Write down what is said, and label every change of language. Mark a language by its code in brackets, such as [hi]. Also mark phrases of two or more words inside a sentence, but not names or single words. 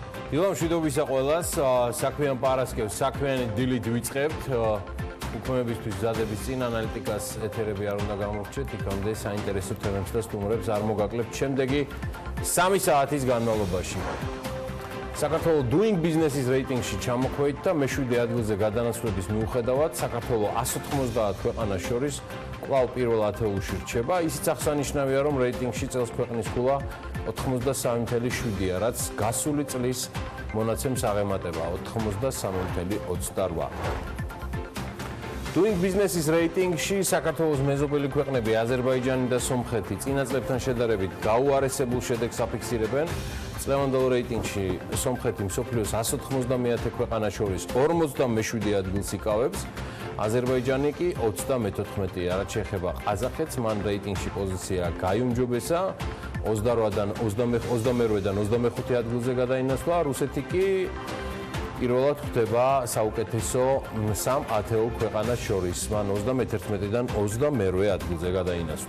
[ka] დილა მშვიდობისა ყველას, საქმიან პარასკევს, საქმიანი დილით ვიწყებთ. უქმებისთვის მზადების წინ ანალიტიკას ეთერები არ უნდა გამორჩეთ, იქამდე საინტერესო თემებს და სტუმრებს არ მოგაკლებთ შემდეგი 3 საათის განმავლობაში. საქართველოს doing business-ის რეიტინგში ჩამოხვედით და მე-7 ადგილზე გადანაცვლების მიუხედავად, საქართველოს 190 ქვეყანას შორის კვლავ პირველ ათეულში რჩება. ისიც აღსანიშნავია, რომ რეიტინგში წელს ქვეყნის ქულა 83.7-ია, რაც გასული წლის მონაცემს აღემატება 83.28. Doing business-ის რეიტინგში საქართველოს მეზობელი ქვეყნები აზერბაიჯანი და სომხეთი წინა წლებთან შედარებით გაუარესებულ შედეგს აფიქსირებენ. წლევანდელ რეიტინგში სომხეთი მსოფლიოს 190 ქვეყანას შორის 47 ადგილს იკავებს, აზერბაიჯანი კი 34-ია, რაც შეეხება ყაზახეთს, მან რეიტინგში პოზიცია გაიუმჯობესა, 22-დან 25 ადგილზე გადაინაცვლა, რუსეთი კი პირველად ხვდება საუკეთესო 3 ათეულ ქვეყანას შორის, მან 31-დან 22 ადგილზე გადაინაცვლა.